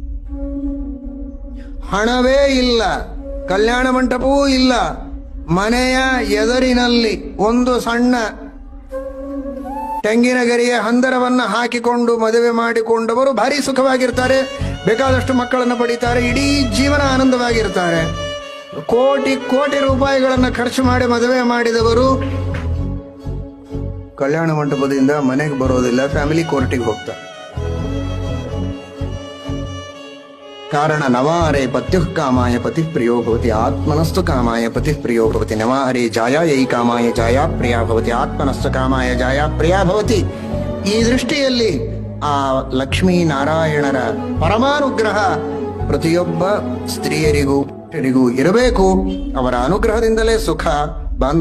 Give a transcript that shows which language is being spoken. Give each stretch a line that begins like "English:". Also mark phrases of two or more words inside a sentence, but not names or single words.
Kannada: ಹಣವೇ ಇಲ್ಲ, ಕಲ್ಯಾಣ ಮಂಟಪವೂ ಇಲ್ಲ, ಮನೆಯ ಎದುರಿನಲ್ಲಿ ಒಂದು ಸಣ್ಣ ತೆಂಗಿನ ಗರಿಯ ಹಂದರವನ್ನ ಹಾಕಿಕೊಂಡು ಮದುವೆ ಮಾಡಿಕೊಂಡವರು ಭಾರಿ ಸುಖವಾಗಿರ್ತಾರೆ, ಬೇಕಾದಷ್ಟು ಮಕ್ಕಳನ್ನು ಪಡೀತಾರೆ, ಇಡೀ ಜೀವನ ಆನಂದವಾಗಿರ್ತಾರೆ. ಕೋಟಿ ರೂಪಾಯಿಗಳನ್ನು ಖರ್ಚು ಮಾಡಿ ಮದುವೆ ಮಾಡಿದವರು ಕಲ್ಯಾಣ ಮಂಟಪದಿಂದ ಮನೆಗೆ ಬರೋದಿಲ್ಲ,
English: family courtige
Kannada: ಹೋಗ್ತಾರೆ.
Sanskrit: ಕಾರಣ ನವಾರೇ ಪತ್ಯುಃ ಕಾಮಾಯ ಪತಿ ಪ್ರಿಯೋ ಭವತಿ, ಆತ್ಮನಸ್ತು ಕಾಮಾಯ ಪತಿ ಪ್ರಿಯೋ ಭವತಿ. ನವಾರೇ ಜಾಯಾಯೈ ಕಾಮಾಯ ಜಾಯಾ ಪ್ರಿಯಾ ಭವತಿ, ಆತ್ಮನಸ್ತು ಕಾಮಾಯ ಜಾಯಾ ಪ್ರಿಯಾ ಭವತಿ.
Kannada: ಈ ದೃಷ್ಟಿಯಲ್ಲಿ ಆ ಲಕ್ಷ್ಮೀ ನಾರಾಯಣರ ಪರಮಾನುಗ್ರಹ ಪ್ರತಿಯೊಬ್ಬ ಸ್ತ್ರೀಯರಿಗೂ ಇರಬೇಕು. ಅವರ ಅನುಗ್ರಹದಿಂದಲೇ ಸುಖ,